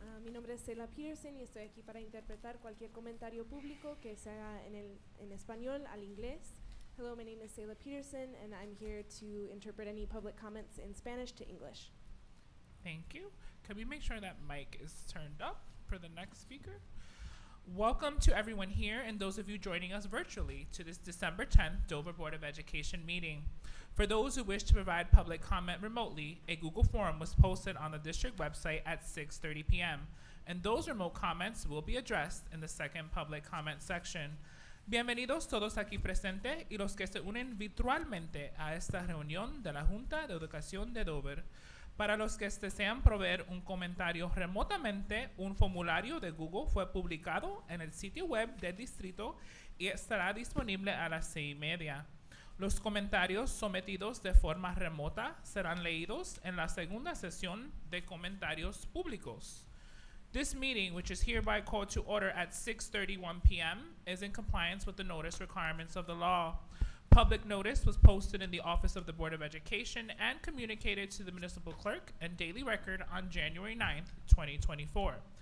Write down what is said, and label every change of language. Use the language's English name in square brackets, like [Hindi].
[Spanish] Mi nombre es Sheila Peterson y estoy aquí para interpretar cualquier comentario público que se haga en español al inglés. [English] Hello, my name is Sheila Peterson and I'm here to interpret any public comments in Spanish to English. Thank you. Can we make sure that mic is turned up for the next speaker? Welcome to everyone here and those of you joining us virtually to this December 10th Dover Board of Education meeting. For those who wish to provide public comment remotely, a Google form was posted on the district website at 6:30 p.m. and those remote comments will be addressed in the second public comment section. [Spanish] Bienvenidos todos aquí presentes y los que se unen virtualmente a esta reunión de la Junta de Educación de Dover. Para los que desean proveer un comentario remotamente, un formulario de Google fue publicado en el sitio web del distrito y estará disponible a las 6:30. Los comentarios sometidos de forma remota serán leídos en la segunda sesión de comentarios públicos. [English] This meeting, which is hereby called to order at 6:31 p.m., is in compliance with the notice requirements of the law. Public notice was posted in the Office of the Board of Education and communicated to the municipal clerk and daily record on January 9th, 2024.